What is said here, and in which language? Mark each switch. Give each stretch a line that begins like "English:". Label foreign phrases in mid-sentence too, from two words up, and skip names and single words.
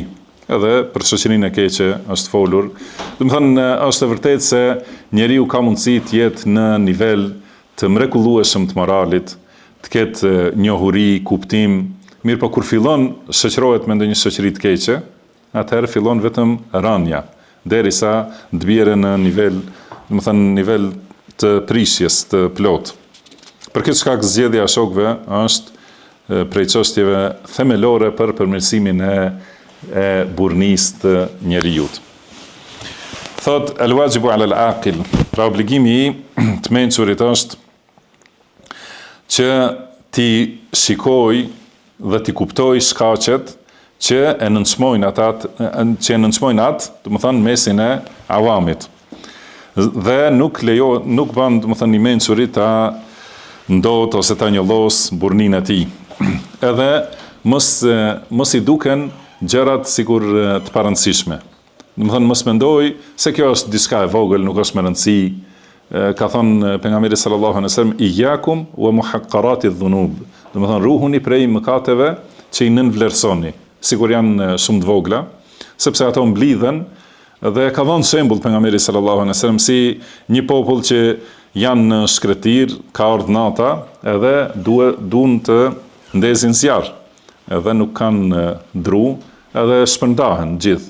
Albanian: Edhe për shoqërinë e keqe është folur. Është e vërtetë se njeriu ka mundësi të jetë në nivel të mrekullueshëm të moralit, të ketë njohuri, kuptim, mirë po kur fillon shoqërohet me ndonjë shoqëri të keqe, atëherë fillon vetëm rënja, derisa të bjerë në nivel të prishjes të plot. Për këtë shkak zgjedhja e shokëve është prej çështjeve themelore për përmirësimin e burnisë të njerëzit.
Arabic: Thot الواجب على العاقل,
Albanian: pra obligimi i të mençurit është që ti shikoj dhe ti kuptoj shkaqet që e nënçmojnë atë, mesin e awamit. Dhe nuk bën, i mençurit ta ndot ose ta njollos burninë e tij. Edhe mos i duken gjërat sikur të parëndësishme. Mos mendoj se kjo është diçka e vogël, nuk është me rëndësi. Ka thënë pejgamberi
Arabic: صلى الله عليه وسلم إياكم ومحقرات الذنوب.
Albanian: Ruhuni prej mëkateve që i nënvlerësoni, sikur janë shumë të vogla, sepse ato mblidhen dhe ka dhënë shembull pejgamberi
Arabic: صلى الله عليه وسلم
Albanian: si një popull që janë në shkretir, ka ardhur nata, edhe duan të ndezin zjarr, edhe nuk kanë dru, edhe shpërndahen gjithë.